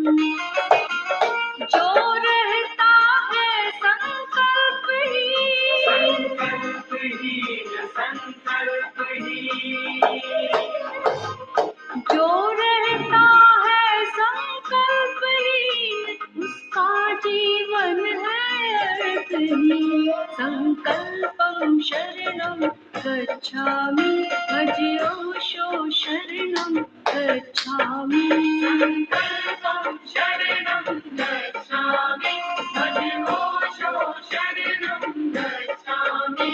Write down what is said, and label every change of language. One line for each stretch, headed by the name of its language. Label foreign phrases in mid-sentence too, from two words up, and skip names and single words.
Hindi: जो रहता है संकल्प ही, संकल्प ही, संकल्प ही। जो रहता है संकल्पहीन उसका जीवन है अर्थहीन।
Pali: संकल्पं शरणं गच्छामि भजोषो शरणं गच्छामि। संकल्पं शरणं गच्छामि भजोषो शरणं गच्छामि।